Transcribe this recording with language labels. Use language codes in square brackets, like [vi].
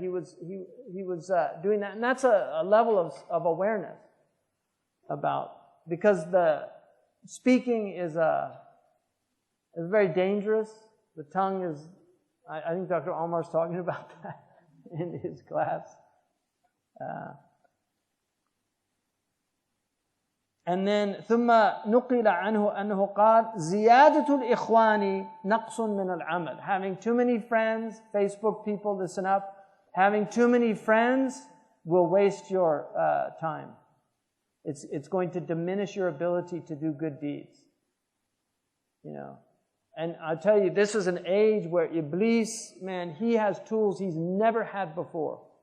[en] He was doing that, and that's a level of awareness about, because the speaking is very dangerous. The tongue is. I think Dr. Omar's talking about that in his class. And then [ar] ثم نقل عنه أنه قال زيادة الإخوان نقص من العمل. [en] Having too many friends, Facebook people, listen up. Having too many friends will waste your time. It's going to diminish your ability to do good deeds. You know, and I tell you, this is an age where Iblis, man, he has tools he's never had before.